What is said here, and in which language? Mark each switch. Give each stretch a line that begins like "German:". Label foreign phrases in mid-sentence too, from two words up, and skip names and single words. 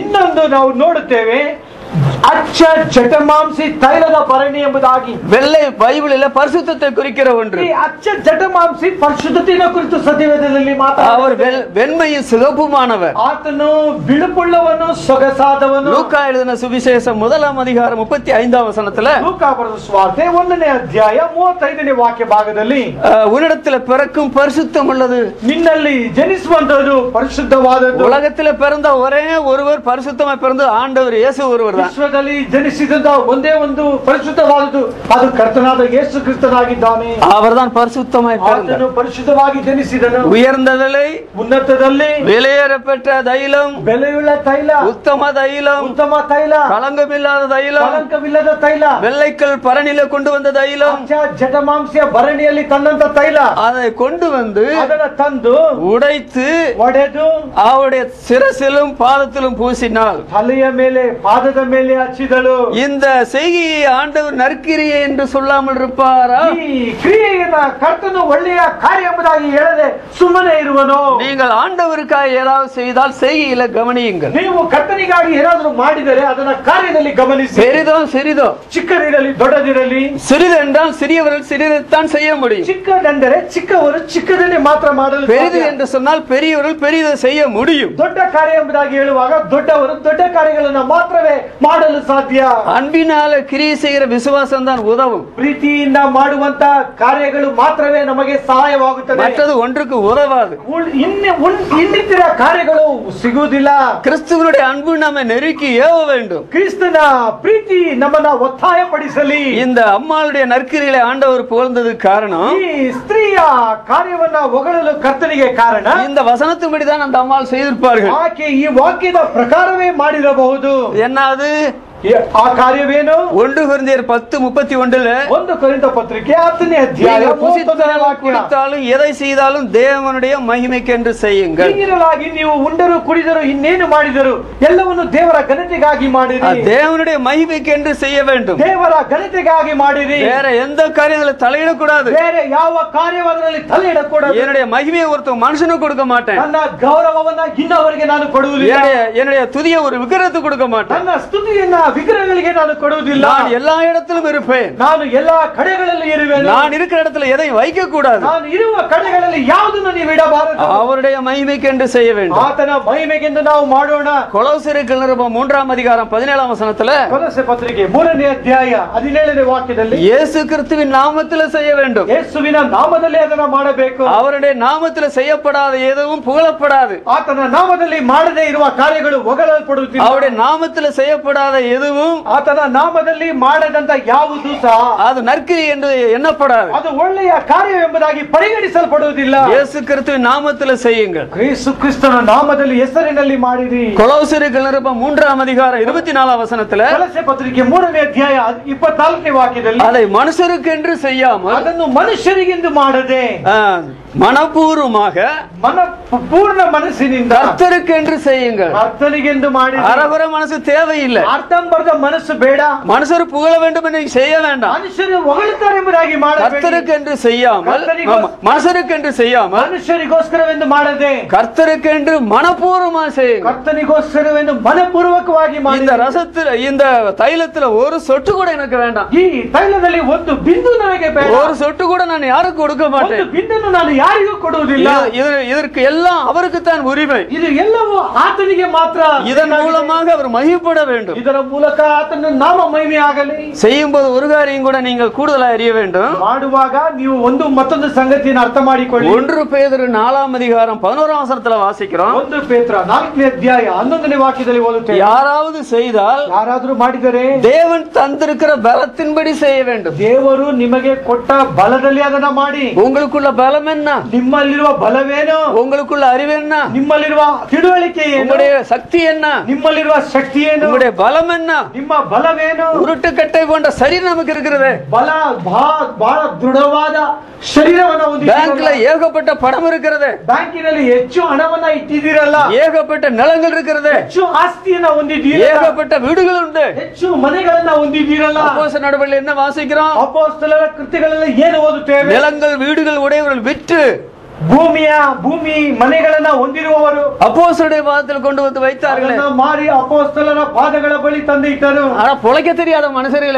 Kannada: ಇನ್ನೊಂದು ನಾವು ನೋಡುತ್ತೇವೆ, ಅಚ್ಚ ಜಟಮಾಂಸಿ ತೈಲದ ಭರಣಿ ಎಂಬುದಾಗಿ.
Tamil: வெள்ளை பைபிளில் பரிசுத்தத்தை குறிக்கிற ஒன்று.
Kannada: ಈ ಅಚ್ಚ ಜಟಮಾಂಸಿ ಪರಿಶುದ್ಧತೆಯ ಕುರಿತು ಸತ್ಯವೇದದಲ್ಲಿ
Tamil: அவர் வெண்மையும் சிகப்புமானவர்.
Kannada: ಆತನು ಬಿಳುಪುಳ್ಳವನು, ಸೊಗಸಾದವನು.
Tamil: லூக்கா எழுதின சுவிசேஷம் 1ஆம் அதிகாரம் 35ஆம் வசனத்துல,
Kannada: ಲೂಕಾ ಬರೆದ ಸುವಾರ್ತೆ 1ನೇ ಅಧ್ಯಾಯ 35ನೇ ವಾಕ್ಯ ಭಾಗದಲ್ಲಿ,
Tamil: உன்னிடத்தில் பிறக்கும் பரிசுத்தம் உள்ளது,
Kannada: ನಿನ್ನಲ್ಲಿ ಜನಿಸುವಂತದ್ದು ಪರಿಶುದ್ಧವಾದದ್ದು.
Tamil: உலகத்தில் பிறந்த ஒரே ஒருவர் பரிசுத்தமாய் பிறந்து ஆண்டவர் இயேசு ஒருவர். தான்.
Kannada: ವಿಶ್ವದಲ್ಲಿ ಜನಿಸಿದಂತ ಒಂದೇ ಒಂದು ಪರಿಶುದ್ಧವಾದದ್ದು ಅದು ಕರ್ತನಾದ ಯೇಸು ಕ್ರಿಸ್ತನಾಗಿದ್ದಾನೆ.
Tamil: அவர்தான் பரிசுத்தமாய் பிறந்தார்.
Kannada: ಆತನು ಪರಿಶುದ್ಧವಾಗಿ ಜನಿಸಿದನು.
Tamil: உயர்ந்த விலை,
Kannada: ಉನ್ನತದಲ್ಲಿ
Tamil: வெளியேறப்பெற்ற தைலம்,
Kannada: ಬೆಲೆಯುಳ್ಳ ತೈಲ,
Tamil: உத்தம தைலம்,
Kannada: ಉತ್ತಮ ತೈಲ,
Tamil: களங்கமில்லாத தைலம்,
Kannada: ಕಳಂಕವಿಲ್ಲದ ತೈಲ,
Tamil: வெள்ளைக்கல் பரணில கொண்டு வந்த தைலம்,
Kannada: ಜಟಮಾಂಸಿಯ ಭರಣಿಯಲ್ಲಿ ತಂದಂತ ತೈಲ,
Tamil: அதை கொண்டு வந்து
Kannada: ಅದನ್ನು ತಂದು
Tamil: உடைத்து
Kannada: ಒಡೆದು
Tamil: அவருடைய சிரசிலும் பாதத்திலும் பூசினாள்.
Kannada: ತಲೆಯ ಮೇಲೆ ಪಾದದ ಮೇಲೆ ಹಚ್ಚಿದಳು.
Tamil: இந்த செய்கையை ஆண்டவர் நற்கிரியை என்று சொல்லாமல் இருப்பாரா?
Kannada: ಈ ಕ್ರಿಯೆಯನ್ನ ಕರ್ತನು ಒಳ್ಳೆಯ ಕಾರ್ಯ ಎಂಬುದಾಗಿ ಹೇಳದೆ ಸುಮ್ಮನೆ ಇರುವನು?
Tamil: நீங்கள் ஆண்டவருக்காக ஏதாவது செய்தால் செய்கையில கவனியுங்கள்.
Kannada: ನೀವು ಕರ್ತನಿಗಾಗಿ ಏನಾದರೂ ಮಾಡಿದರೆ ಅದನ್ನ ಕಾರ್ಯದಲ್ಲಿ ಗಮನಿಸಿ.
Tamil: பெரிதோ சிறிதோ,
Kannada: ಚಿಕ್ಕದಿರಲಿ ದೊಡ್ಡದಿರಲಿ,
Tamil: சிறிது என்றால் சிறியவர்கள் சிறிதைத்தான் செய்ய முடியும்.
Kannada: ಚಿಕ್ಕದೆಂದರೆ ಚಿಕ್ಕವರು ಚಿಕ್ಕದನ್ನೇ ಮಾತ್ರ ಮಾಡಲು
Tamil: பெரிது
Kannada: ಸಾಧ್ಯ.
Tamil: என்று சொன்னால் பெரியவர்கள் பெரிதை செய்ய முடியும்.
Kannada: ದೊಡ್ಡ ಕಾರ್ಯ ಎಂಬುದಾಗಿ ಹೇಳುವಾಗ ದೊಡ್ಡವರು ದೊಡ್ಡ ಕಾರ್ಯಗಳನ್ನು ಮಾತ್ರವೇ ಮಾಡಲು ಸಾಧ್ಯ.
Tamil: அன்பினால கிரியை செய்கிற விசுவாசம் தான் உதவும்.
Kannada: ಪ್ರೀತಿಯಿಂದ ಮಾಡುವಂತ ಕಾರ್ಯಗಳು ಮಾತ್ರವೇ ನಮಗೆ ಸಹಾಯವಾಗುತ್ತದೆ.
Tamil: மற்றது ஒன்றுக்கு உதவாது.
Kannada: ಇನ್ನಿತರ ಕಾರ್ಯಗಳು ಸಿಗುವುದಿಲ್ಲ.
Tamil: கிறிஸ்துவனுடைய அன்பு நம்ம நெருக்கி ஏவ வேண்டும்.
Kannada: ಕ್ರಿಸ್ತನ ಪ್ರೀತಿ ನಮ್ಮನ್ನ ಒತ್ತಾಯಪಡಿಸಲಿ.
Tamil: இந்த அம்மாளுடைய நற்கிரிகளை ஆண்டவர் புகழ்ந்ததுக்கு காரணம்,
Kannada: ಈ ಸ್ತ್ರೀಯ ಕಾರ್ಯವನ್ನ ಹೊಗಳಲು ಕರ್ತನಿಗೆ ಕಾರಣ,
Tamil: இந்த வசனத்தின்படிதான் அந்த அம்மாள் செய்திருப்பார்கள்.
Kannada: ಆಕೆ ಈ ವಾಕ್ಯದ ಪ್ರಕಾರವೇ ಮಾಡಿರಬಹುದು.
Tamil: என்னது
Kannada: ಆ ಕಾರ್ಯವೇನು?
Tamil: 1 கொரிந்தியர் 10:31
Kannada: 1 ಕೊರಿಂಥ ಪತ್ರಿಕೆ 10ನೇ ಅಧ್ಯಾಯ 31ನೇ ವಾಕ್ಯ.
Tamil: குடித்தாலும் எதை செய்தாலும் தேவனுடைய மகிமைக்கென்று செய்யுங்கள்.
Kannada: ಹೀಗಿರಲಾಗಿ ನೀವು ಉಂಡರು ಕುಡಿದರು ಇನ್ನೇನು ಮಾಡಿದರು ಎಲ್ಲವನ್ನು ದೇವರ ಘನತೆಗಾಗಿ ಮಾಡಿರಿ.
Tamil: தேவனுடைய மகிமைக்கென்று செய்ய வேண்டும்.
Kannada: ದೇವರ ಘನತೆಗಾಗಿ ಮಾಡಿರಿ.
Tamil: வேற எந்த காரியங்களும் தலையிடக்கூடாது.
Kannada: ಬೇರೆ ಯಾವ ಕಾರ್ಯವದರಲ್ಲಿ ತಲೆ ಇಡಕೂಡದು.
Tamil: என்னுடைய மகிமையை ஒருத்தர் மனுஷனுக்கு கொடுக்க மாட்டேன்.
Kannada: ನನ್ನ ಗೌರವವನ್ನ ಇನ್ನವರಿಗೆ ನಾನು ಕೊಡುವುದಿಲ್ಲ.
Tamil: என்னுடைய துதியை ஒரு விக்கிரத்துக்கு கொடுக்க மாட்டேன்.
Kannada: ನನ್ನ ಸ್ತುತಿಯನ್ನ ವಿಗ್ರಹಗಳಿಗೆ ನಾನು ಕೊಡುವುದಿಲ್ಲ.
Tamil: நான் எல்லா இடத்திலும் இருப்பேன்.
Kannada: ನಾನು ಎಲ್ಲಾ ಕಡೆಗಳಲ್ಲಿ ಇರುವೆನು.
Tamil: நான் இருக்கிற இடத்துல எதை வைக்க கூடாது.
Kannada: ನಾನು ಇರುವ ಕಡೆಗಳಲ್ಲಿ ಯಾವುದನ್ನು ನೀವು ಇಡಬಾರದು.
Tamil: அவருடைய மகிமைக்கென்று செய்ய வேண்டும்.
Kannada: ಆತನ ಮಹಿಮೆಗೆಂದು ನಾವು ಮಾಡೋಣ.
Tamil: கொலோசியருக்கு நிருபம் 3ஆம் அதிகாரம் 17ஆம் வசனத்துல,
Kannada: ಕೊಲೊಸ್ಸೆ ಪತ್ರಿಕೆ 3ನೇ ಅಧ್ಯಾಯ 17ನೇ ವಾಕ್ಯದಲ್ಲಿ,
Tamil: இயேசு கிறிஸ்துவின் நாமத்தில் செய்ய வேண்டும்.
Kannada: ಯೇಸುವಿನ ನಾಮದಲ್ಲಿ ಅದನ್ನ ಮಾಡಬೇಕು.
Tamil: அவருடைய நாமத்தில் செய்யப்படாத எதுவும் புகழப்படாது.
Kannada: ಆತನ ನಾಮದಲ್ಲಿ ಮಾಡದೇ ಇರುವ ಕಾರ್ಯಗಳು ಹೊಗಳಲ್ಪಡುವುದಿಲ್ಲ.
Tamil: அவருடைய நாமத்தில் செய்யப்படாத எதுவும்,
Kannada: ಆತನ ನಾಮದಲ್ಲಿ ಮಾಡದಂತ ಯಾವುದು ಸಹ
Tamil: அது நற்கிரி என்று எண்ணப்படாது.
Kannada: ಅದು ಒಳ್ಳೆಯ ಕಾರ್ಯವೆಂಬುದಾಗಿ ಪರಿಗಣಿಸಲ್ಪಡುವುದಿಲ್ಲ.
Tamil: இயேசு கிறிஸ்துவின் நாமத்தில் செய்யுங்கள்.
Kannada: ಯೇಸು ಕ್ರಿಸ್ತನ ನಾಮದಲ್ಲಿ ಹೆಸರಿನಲ್ಲಿ ಮಾಡಿರಿ.
Tamil: கொலோசியருக்கு நிருபம் 3ஆம் அதிகாரம் 24ஆம் வசனத்துல,
Kannada: ಕೊಲೊಸ್ಸೆ ಪತ್ರಿಕೆ 3ನೇ ಅಧ್ಯಾಯ 24ನೇ ವಾಕ್ಯದಲ್ಲಿ,
Tamil: அதை மனுஷருக்கென்று செய்யாமல்
Kannada: ಅದನ್ನು ಮನುಷ್ಯರಿಗೆಂದು ಮಾಡದೆ
Tamil: மனப்பூர்வமாக
Kannada: ಪೂರ್ಣ ಮನಸ್ಸಿನಿಂದ
Tamil: கர்த்தருக்கென்று செய்யுங்கள்.
Kannada: ಕರ್ತನಿಗೆಂದು ಮಾಡಿ.
Tamil: அரவர மனசு தேவையில்லை.
Kannada: ಅರ್ಧಂಬರ್ಧ ಮನಸ್ಸು ಬೇಡ.
Tamil: மனுஷர் புகழ வேண்டும் என்று செய்ய வேண்டாம்.
Kannada: ಮನುಷ್ಯರು ಹೊಗಳುತ್ತಾರೆ ಎಂಬುದಾಗಿ ಮಾಡಬೇಡಿ.
Tamil: கர்த்தருக்கென்று செய்யாமல், மனுஷருக்கென்று செய்யாமல்,
Kannada: ಮನುಷ್ಯರಿಗೋಸ್ಕರವೆಂದು ಮಾಡದೆ
Tamil: கர்த்தருக்கென்று மனப்பூர்வமாக செய்யுங்கள்.
Kannada: ಕರ್ತನಿಗೋಸ್ಕರವೆಂದು ಮನಪೂರ್ವಕವಾಗಿ ಮಾಡಿ.
Tamil: இந்த ரசத்துல, இந்த தைலத்துல ஒரு சொட்டு கூட எனக்கு வேண்டாம்.
Kannada: ಈ ತೈಲದಲ್ಲಿ ಒಂದು ಬಿಂದು ನನಗೆ ಬೇಡ.
Tamil: ஒரு சொட்டு கூட நான் யாருக்கு கொடுக்க
Kannada: ಒಂದು
Tamil: மாட்டேன்.
Kannada: ಬಿಂದನ್ನು ನಾನು ಯಾರಿಗೂ ಕೊಡುವುದಿಲ್ಲ.
Tamil: இதற்கு எல்லாம் அவருக்கு தான் உரிமை.
Kannada: ಇದು ಎಲ್ಲವೂ ಆತನಿಗೆ ಮಾತ್ರ.
Tamil: இதன் மூலமாக அவர் மகிழ்ப்பட வேண்டும்.
Kannada: ಇದರ ಮೂಲಕ ಆತನ ನಾಮ ಮಹಿಮೆ ಆಗಲಿ.
Tamil: செய்யும்போது ஒரு காரியம் கூட நீங்கள் கூடுதலாக அறிய வேண்டும்.
Kannada: ಮಾಡುವಾಗ ನೀವು ಒಂದು ಮತ್ತೊಂದು ಸಂಗತಿಯನ್ನು ಅರ್ಥ ಮಾಡಿಕೊಳ್ಳಿ.
Tamil: 1 பேதுரு 4ஆம் அதிகாரம் 11ஆம் வசனத்துல வாசிக்கிறோம்.
Kannada: 1 ಪೇತ್ರ 4ನೇ ಅಧ್ಯಾಯ 11ನೇ ವಾಕ್ಯದಲ್ಲಿ ಓದುತ್ತೇವೆ.
Tamil: யாராவது செய்தால்,
Kannada: ಯಾರಾದರೂ ಮಾಡಿದರೆ
Tamil: தேவன் தந்திருக்கிற பலத்தின்படி செய்ய வேண்டும்.
Kannada: ದೇವರು ನಿಮಗೆ ಕೊಟ್ಟ ಬಲದಲ್ಲಿ ಅದನ್ನ ಮಾಡಿ.
Tamil: உங்களுக்குள்ள பலம் என்ன?
Kannada: ನಿಮ್ಮಲ್ಲಿರುವ ಬಲವೇನು?
Tamil: உங்களுக்குள்ள அறிவு என்ன?
Kannada: ನಿಮ್ಮಲ್ಲಿರುವ ತಿಳುವಳಿಕೆ ಏನು?
Tamil: உங்களுடைய சக்தி என்ன?
Kannada: ನಿಮ್ಮಲ್ಲಿರುವ ಶಕ್ತಿ ಏನು?
Tamil: உங்களுடைய பலம் என்ன?
Kannada: ನಿಮ್ಮ ಬಲವೇನು?
Tamil: உருட்டுக்கட்டை போன்ற சரீரம் நமக்கு இருக்கிறது.
Kannada: ಬಲ ಬಹಳ ದೃಢವಾದ ಶರೀರವನ್ನು
Tamil: பேங்க்ல ஏகப்பட்ட பணம் இருக்கிறது.
Kannada: ಬ್ಯಾಂಕಿನಲ್ಲಿ ಹೆಚ್ಚು ಹಣವನ್ನ ಇಟ್ಟಿದ್ದೀರಲ್ಲ.
Tamil: ஏகப்பட்ட நிலங்கள் இருக்கிறது.
Kannada: ಹೆಚ್ಚು ಆಸ್ತಿಯನ್ನ ಹೊಂದಿದ್ದೀರಲ್ಲ.
Tamil: ஏகப்பட்ட வீடுகள் உண்டு.
Kannada: ಹೆಚ್ಚು ಮನೆಗಳನ್ನ ಹೊಂದಿದ್ದೀರಲ್ಲ.
Tamil: அப்போஸ்தலர் நடவடிக்கையில் என்ன வாசிக்கிறோம்?
Kannada: ಅಪೊಸ್ತಲರ ಕೃತ್ಯಗಳಲ್ಲಿ ಏನು ಓದುತ್ತೇವೆ?
Tamil: நிலங்கள் வீடுகள் உடையவர்கள் விற்று
Kannada: ಭೂಮಿ ಮನೆಗಳನ್ನ ಹೊಂದಿರುವವರು
Tamil: அப்போஸ்தலருடைய பாதத்தில் கொண்டு வந்து வைத்தார்களே.
Kannada: ಮಾರಿ ಅಪೊಸ್ತಲರ ಪಾದಗಳ ಬಳಿ ತಂದು ಇಟ್ಟರು.
Tamil: ஆனா பொழைக்க தெரியாத மனுஷர்களே,